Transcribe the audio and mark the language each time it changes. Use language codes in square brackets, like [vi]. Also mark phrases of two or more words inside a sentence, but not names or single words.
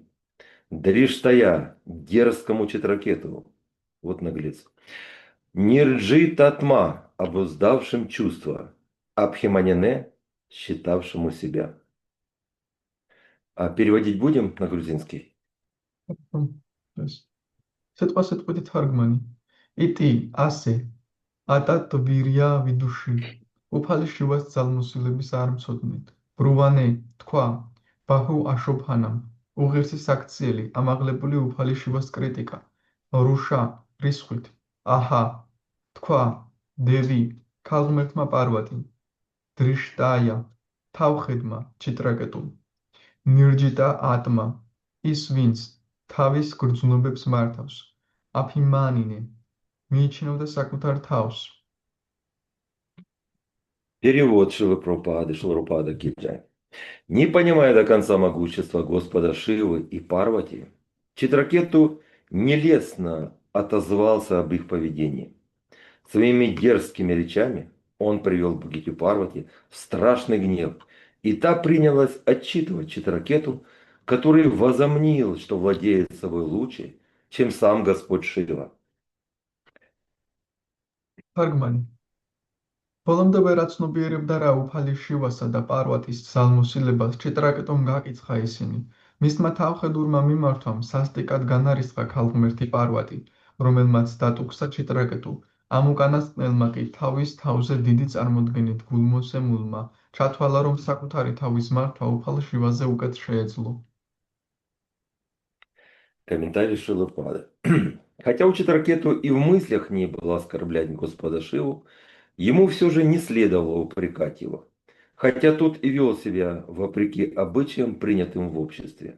[ru] Дриштая, дерзкому Читракету, вот наглец. [sa] निर्जित आत्मा, [ru] обуздавшим чувства, Абхиманине, считавшему себя. А переводить будем на грузинский? [ka] ეს სიტყვით თარგმანი იტი ასე [sa] अतत् वीर्य विदुषि [ka] უფალი შივას ძალმოსილების არ მცოდნით ბრუვანე თქვა [sa] बहु अशोभनम् [ka] უღირსი საქციელი ამაღლებული უფალი შივას კრიტიკა რუშა რისხვით აჰა თქვა დევი ქალღმერთმა პარვატი დრიშტაია თავხედმა ჩიტრაკეტუ [sa] निर्जित आत्मा [ka] ის ვინც თავის გრძნობებს მართავს აფიმანინე მიიჩნევდა საკუთარ თავს [ru] Перевод Шилапрапада Киджай. Не понимая до конца могущества Господа Шивы и Парвати, Читракету нелестно отозвался об их поведении. Своими дерзкими речами он привел Бхагитю Парвати в страшный гнев, и та принялась отчитывать Читракету, который возомнил, что владеет собой лучше, чем сам Господь Шива. [ka] თარგმანი ბოლომდე ვერ აცნობიერებდა რა უფალი შივასა და პარვატის ძალმოსილებას ჩიტრაკეტომ გაკიცხა ისინი მისმა თავხედურმა მიმართვამ სასტიკად განარისხა ქალღმერთი პარვატი რომელმაც დატუქსა ჩიტრაკეტუ ამ უკანასკნელმა კი თავის თავზე დიდი წარმოდგენით გულმოსემულმა ჩათვალა რომ საკუთარი თავის მართვა უფალ შივაზე უკეთ შეეძლო [ru] Комментарий Шилапада. Хотя у Читракету и в мыслях не было оскорблять Господа Шиву, ему все же не следовало упрекать его, хотя тот и вел себя вопреки обычаям, принятым в обществе.